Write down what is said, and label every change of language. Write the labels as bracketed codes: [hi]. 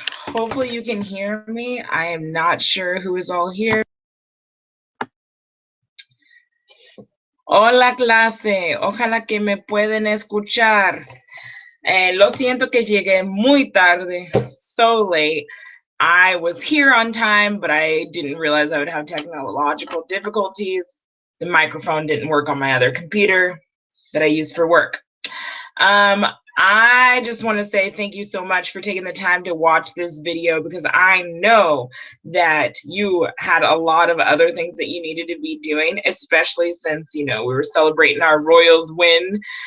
[en] Hopefully you can hear me. I am not sure who is all here. [es] Hola clase, ojalá que me pueden escuchar. Lo siento que llegué muy tarde, [en] so late. I was here on time, but I didn't realize I would have technological difficulties. The microphone didn't work on my other computer that I use for work. I just want to say thank you so much for taking the time to watch this video, because I know that you had a lot of other things that you needed to be doing, especially since, we were celebrating our Royals win.